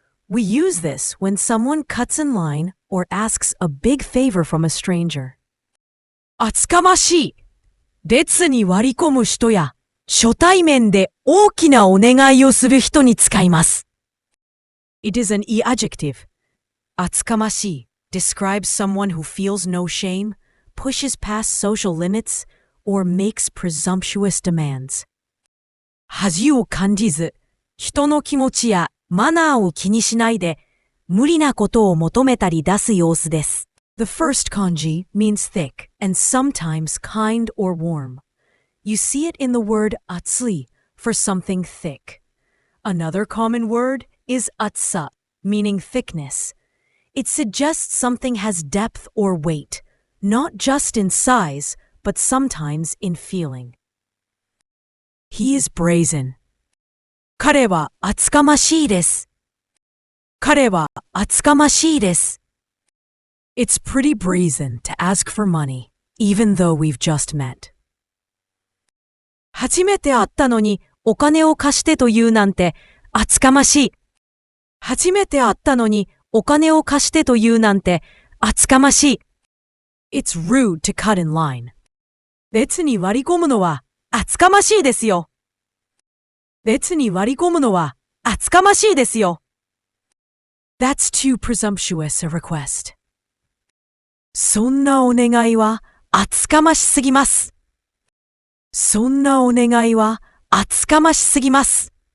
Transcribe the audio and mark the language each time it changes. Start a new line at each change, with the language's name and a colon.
English: We use this when someone cuts in line or asks a big favor from a stranger.
Japanese: あつかましい。列に割り込む人や初対面で大きなお願いをする人に使います。
English: It is an e-adjective. あつかましい describes someone who feels no shame, pushes past social limits, or makes presumptuous demands.
Japanese: 恥を感じず、人の気持ちやマナーを気にしないで、無理なことを求めたり出す様子です。
English: The first kanji means thick and sometimes kind or warm. You see it in the word atsui for something thick. Another common word is atsa, meaning thickness. It suggests something has depth or weight, not just in size, but sometimes in feeling. He is brazen.
Japanese: 彼は厚かましいです。彼は厚かましいです。
English: It's pretty brazen to ask for money, even though we've just met.
Japanese: 初めて会ったのにお金を貸してと言うなんて厚かましい。初めて会ったのにお金を貸してと言うなんて厚かましい。
English: It's rude to cut in line.
Japanese: 列に割り込むのは厚かましいですよ。列に割り込むのは厚かましいですよ。
English: That's too presumptuous a request.
Japanese: そんなお願いは厚かましすぎます。そんなお願いは厚かましすぎます。